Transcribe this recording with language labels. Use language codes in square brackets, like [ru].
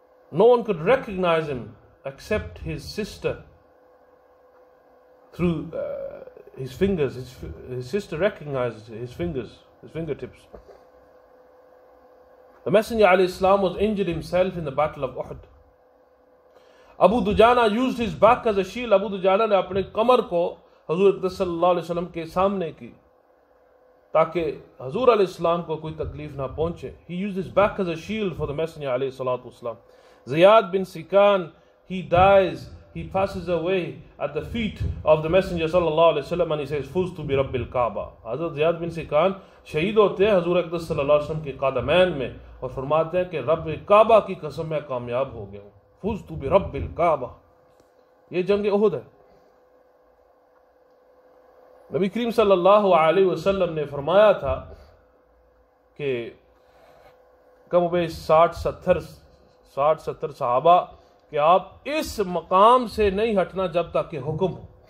[en] No one could recognize him except his sister through his fingers. His sister recognized his fingers, his fingertips. The Messenger alayhi salam was injured himself in the battle of Uhud. Abu Dujana used his back as a shield. [ur] ابو دجانہ نے اپنے کمر کو حضور صلی اللہ علیہ وسلم کے سامنے کی تاکہ حضور علیہ السلام کو کوئی تکلیف نہ پہنچے. [en] He used his back as a shield for the Messenger علیہ الصلوۃ والسلام. Ziyad bin Sikan, he dies, he passes away at the feet of the Messenger صلی اللہ علیہ وسلم and he says [ar] فزت برب الکعبہ. [ur] حضرت زیاد بن سکان شہید ہوتے ہیں حضور اقدس صلی اللہ علیہ وسلم کے قدمین میں اور فرماتے ہیں کہ رب کعبہ کی قسم میں کامیاب ہو گیا ہوں. [ar] فزت برب الکعبہ. [ur] یہ جنگ احد ہے. نبی کریم صلی اللہ علیہ وسلم نے فرمایا تھا کہ کم و بیش 60-70 صحابہ کہ آپ اس مقام سے نہیں ہٹنا جب تک کہ حکم ہو.